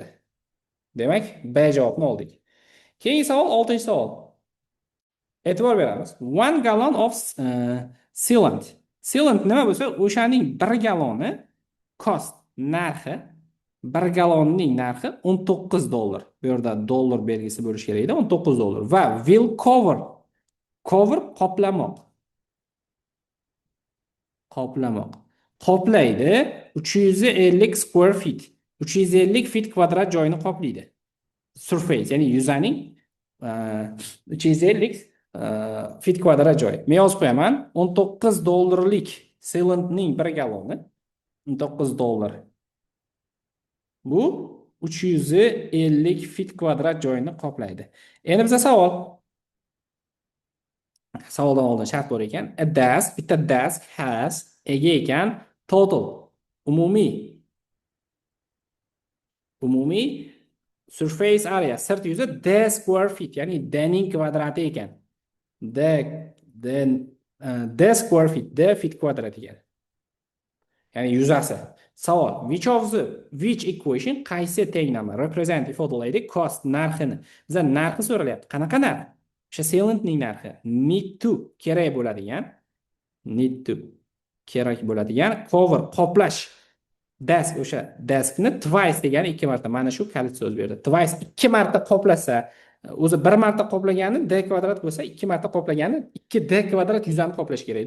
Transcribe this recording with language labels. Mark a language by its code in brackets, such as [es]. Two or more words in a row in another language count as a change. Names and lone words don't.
[uz] Demak, B javobni oldik. Keyingi savol, 6-savol. E'tibor beramiz. [en] 1 gallon of sealant. [uz] Sealant nima bo'lsa, o'shaning 1 galloni cost narxi, 1 gallonning narxi $19. Bu yerda dollar belgisi bo'lishi kerak edi, $19 va [en] will cover [uz] qoplamoq. Qoplaydi 350 [en] square feet. [uz] 350 feet kvadrat joyini qoplaydi. Surface, ya'ni yuzaning 350 feet kvadrat joy. Men yozib qo'yaman. $19lik sealantning 1 galloni $19. Bu 350 feet kvadrat joyini qoplaydi. Endi bizga savol. Savoldan oldin shart bor ekan. [en] A desk, [uz] bitta desk has ega ekan total umumiy [en] surface area [uz] sirt yuzi d [en] square feet, [uz] ya'ni d ning kvadrati ekan. [en] D square feet, [uz] d feet kvadrat ekan. Ya'ni yuzasi. Savol: [en] which equation [uz] qaysi tenglama represent ifodalaydi cost narxini? Bizga narxi so'ralyapti. Qanaqa narx? O'sha sealantning narxi. [en] Need to [uz] kerak bo'ladigan cover qoplash. Desk, o'sha deskni twice degani 2 marta. Mana shu kalit so'z berdi. Twice 2 marta qoplasa, o'zi 1 marta qoplagani d kvadrat bo'lsa, 2 marta qoplagani 2d kvadrat yuzani qoplash kerak-da.